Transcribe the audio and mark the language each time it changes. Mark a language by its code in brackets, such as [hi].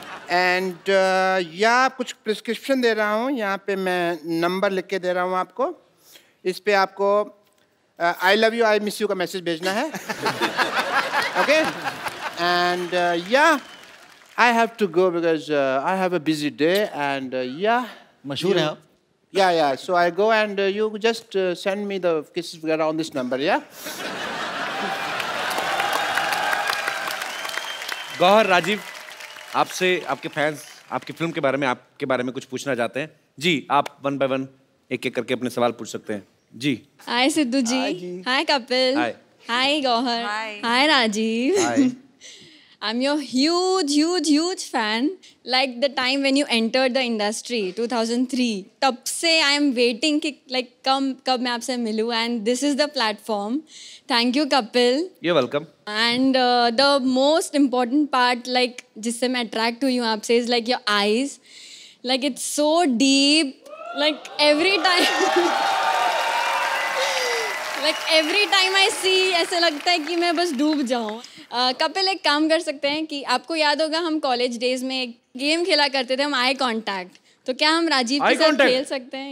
[hi] And या कुछ prescription दे रहा हूँ, यहाँ पे मैं नंबर लिख के दे रहा हूँ आपको। इस पे आपको I love you, I miss you का मैसेज भेजना है। [en] okay, and yeah I have to go because I have a busy day and yeah [hi] मशहूर हैं आप? [en] Yeah. So I go and you just send me the kisses together on this number, yeah? [hi] Gauhar, Rajiv, आपसे आपके फैंस आपकी फिल्म के बारे में, आपके बारे में कुछ पूछना चाहते हैं। जी, आप 1 by 1 एक-एक करके अपने सवाल पूछ सकते हैं। जी। [en] Hi Sidhu ji. Hi Kapil. Hi Gauhar. Hi Rajeev. Hi. I'm your huge fan. Like the time when you entered the industry, 2003. [hi] तब से [en] I am waiting कि like [hi] कब मैं आपसे मिलूँ, [en] and this is the platform. Thank you Kapil. You're welcome. And the most important part, like [hi] जिससे मैं attract हुई हूँ आपसे, [en] is like your eyes. Like it's so deep. Like every time I see, [hi] ऐसे लगता है कि मैं बस डूब जाऊँ। कपिल, एक काम कर सकते हैं कि आपको याद होगा हम कॉलेज डेज में एक गेम खेला करते थे, हम आई कांटेक्ट। तो क्या हम राजीव के साथ खेल सकते हैं?